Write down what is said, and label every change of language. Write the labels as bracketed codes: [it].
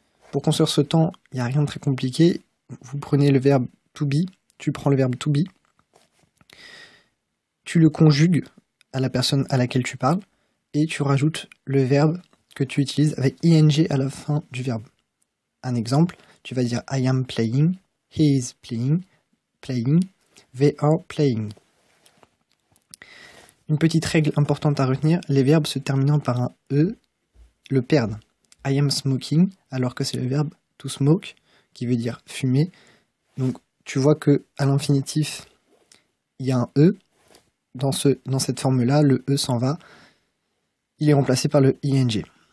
[fr] Pour construire ce temps, il n'y a rien de très compliqué. Vous prenez le verbe to be, tu prends le verbe to be, tu le conjugues à la personne à laquelle tu parles, et tu rajoutes le verbe que tu utilises avec ing à la fin du verbe. Un exemple, tu vas dire [en] I am playing, he is playing, they are playing. [fr] Une petite règle importante à retenir, les verbes se terminant par un E le perdent. [en] I am smoking, [fr] alors que c'est le verbe to smoke, qui veut dire fumer. Donc tu vois que à l'infinitif, il y a un E. Dans cette forme-là, le E s'en va. Il est remplacé par le ing.